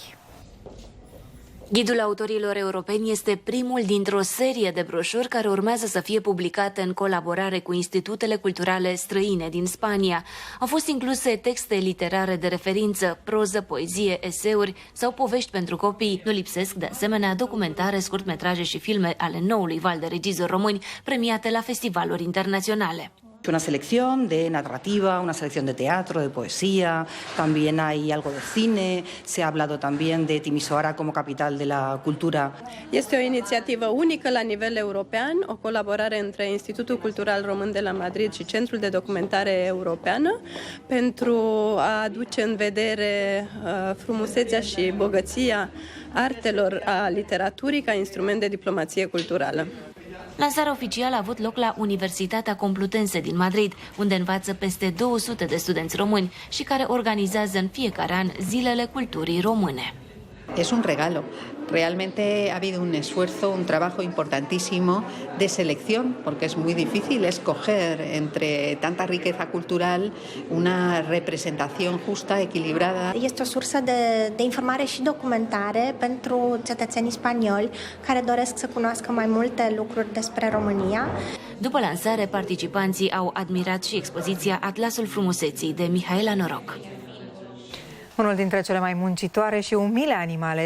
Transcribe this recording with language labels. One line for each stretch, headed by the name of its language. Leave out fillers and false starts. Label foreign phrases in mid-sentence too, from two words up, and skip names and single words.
Romanian: Ghidul autorilor europeni este primul dintr-o serie de broșuri care urmează să fie publicate în colaborare cu institutele culturale străine din Spania. Au fost incluse texte literare de referință, proză, poezie, eseuri sau povești pentru copii. Nu lipsesc, de asemenea, documentare, scurtmetraje și filme ale noului val de regizori români premiate la festivaluri internaționale.
Spanish: Una selección de narrativa, una selección de teatro, de poesía, también hay algo de cine, se ha hablado también de Timișoara como capital de la cultura.
Romanian: Este o inițiativă unică la nivel european, o colaborare între Institutul Cultural Român de la Madrid și Centrul de Documentare Europeană pentru a aduce în vedere frumusețea și bogăția artelor, a literaturii ca instrument de diplomație culturală. Lansarea oficială a avut loc la Universitatea Complutense din Madrid, unde învață peste 200 de studenți români și care organizează în fiecare an Zilele Culturii Române.
Spanish: Es un regalo. Realmente ha habido un esfuerzo, un trabajo importantísimo de selección, porque es muy difícil escoger entre tanta riqueza cultural una representación justa, equilibrada.
Romanian: Este o sursă de informare și documentare pentru cetățenii spanioli care doresc să cunoască mai multe lucruri despre România. După lansare, participanții au admirat și expoziția Atlasul Frumuseții de Mihaela Noroc. Unul dintre cele mai muncitoare și umile animale